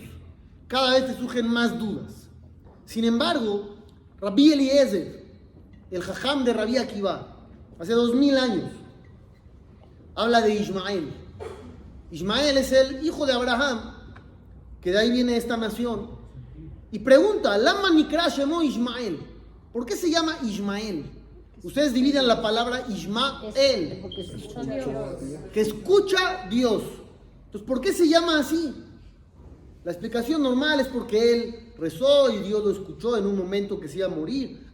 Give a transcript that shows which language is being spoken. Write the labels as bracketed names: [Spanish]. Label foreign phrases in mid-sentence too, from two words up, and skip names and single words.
[Spanish] Cada vez te surgen más dudas. Sin embargo, Rabbi Eliezer, el jajam de Rabbi Akiva, hace 2000 años, habla de Ismael. Ismael es el hijo de Abraham, que de ahí viene esta nación, y pregunta: [Hebrew] למה נקרא שמו ישמעאל. [Spanish] ¿Por qué se llama Ismael? Ustedes dividen la palabra Ismael, Porque escuchó a Dios. que escucha Dios. Entonces, ¿por qué se llama así? La explicación normal es porque él rezó y Dios lo escuchó en un momento que se iba a morir.